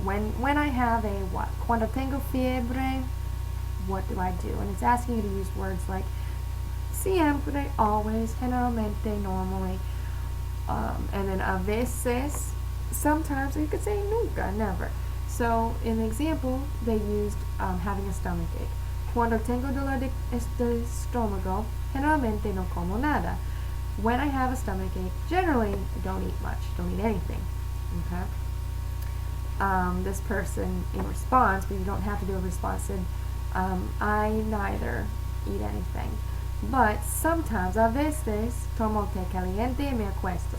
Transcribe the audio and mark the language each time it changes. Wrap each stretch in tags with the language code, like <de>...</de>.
<en>When I have a what?</en> <es>Cuando tengo fiebre,</es> <en>what do I do? And it's asking you to use words like siempre, always, generalmente, normally, and then a veces, sometimes, you could say nunca, never. So in the example, they used having a stomach ache.</en> <es>Cuando tengo dolor de estómago, generalmente no como nada.</es> <en>When I have a stomach ache, generally don't eat much, don't eat anything. Okay. This person in response, but you don't have to do a response, said, I neither eat anything. But sometimes,</en> <es>a veces, tomo té caliente y me acuesto.</es>